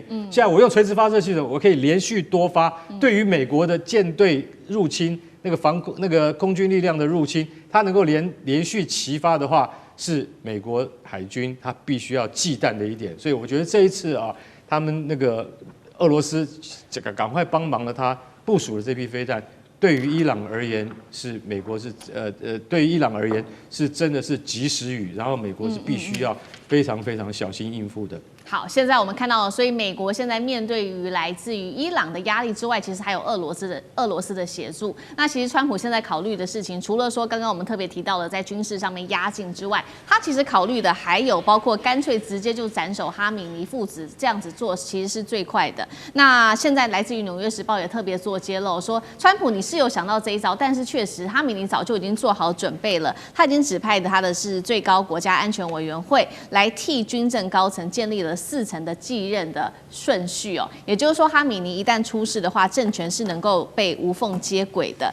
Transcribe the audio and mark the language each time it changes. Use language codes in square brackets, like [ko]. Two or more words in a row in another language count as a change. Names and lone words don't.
[zh] 現在我用垂直發射系統，我可以連續多發。对於美國的艦隊入侵，那個空軍力量的入侵，它能夠連續齊發的話，是美國海軍它必須要忌憚的一點。所以我覺得這一次啊，他們那個俄羅斯趕快幫忙了，他部署了這批飛彈。對於伊朗而言，是美國是對於伊朗而言是真的是及時雨，然後美國是必須要非常非常小心應付的。好，现在我们看到了，所以美国现在面对于来自于伊朗的压力之外，其實還有俄羅斯的協助。那其實川普現在考慮的事情，除了說剛剛我們特別提到的在軍事上面壓境之外，他其實考慮的還有包括乾脆直接就斬首哈米尼父子，這樣子做其實是最快的。那現在來自於《紐約時報》也特別做揭露，說川普你是有想到這一招，但是確實哈米尼早就已經做好準備了，他已經指派他的是最高國家安全委員會來替軍政高層建立了4層的繼任的順序哦，也就是說，哈米尼一旦出事的話，政權是能夠被無縫接軌的。